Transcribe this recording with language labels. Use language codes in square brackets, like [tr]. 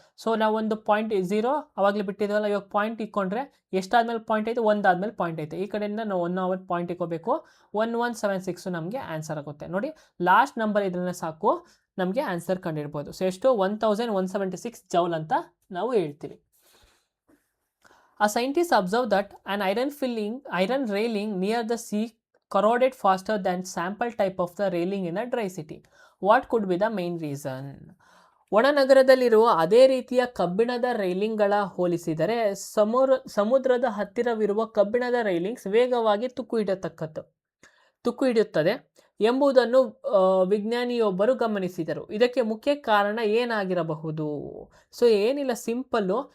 [kn] So ನಾವು ಒಂದು point 0 ಅವಾಗಲೇ ಬಿಟ್ಟಿದ್ವಲ್ಲ, ಇವಾಗ ಪಾಯಿಂಟ್ ಇಟ್ಕೊಂಡ್ರೆ ಎಷ್ಟಾದ್ಮೇಲೆ ಪಾಯಿಂಟ್ ಐತೆ? 1 ಆದ್ಮೇಲೆ ಪಾಯಿಂಟ್ ಐತೆ. ಈ ಕಡೆಯಿಂದ ನಾವು 1 ಪಾಯಿಂಟ್ ಇಟ್ಕೋಬೇಕು. 1176 ನಮಗೆ ಆನ್ಸರ್ ಆಗುತ್ತೆ. ನೋಡಿ, ಲಾಸ್ಟ್ ನಂಬರ್ ಇದ್ರೆ ಸಾಕು, ನಮಗೆ ಆನ್ಸರ್ ಕಂಡಿಡ್ಬೋದು. ಸೊ ಎಷ್ಟು? 1176 ಜೌಲ್ ಅಂತ ನಾವು ಹೇಳ್ತೀವಿ. [en] A scientist observed that an iron railing near the sea corroded faster than sample type of the railing in a dry city. What could be the main reason? [kn] ಒಣನಗರದಲ್ಲಿರುವ ಅದೇ ರೀತಿಯ ಕಬ್ಬಿಣದ ರೈಲಿಂಗ್ಗಳ ಹೋಲಿಸಿದರೆ ಸಮುದ್ರದ ಹತ್ತಿರವಿರುವ ಕಬ್ಬಿಣದ ರೈಲಿಂಗ್ಸ್ ವೇಗವಾಗಿ ತುಕ್ಕು ಹಿಡಿಯುತ್ತದೆ ಎಂಬುದನ್ನು ವಿಜ್ಞಾನಿಯೊಬ್ಬರು ಗಮನಿಸಿದರು. ಇದಕ್ಕೆ ಮುಖ್ಯ ಕಾರಣ ಏನಾಗಿರಬಹುದು? ಸೊ ಏನಿಲ್ಲ, ಸಿಂಪಲ್ಲು.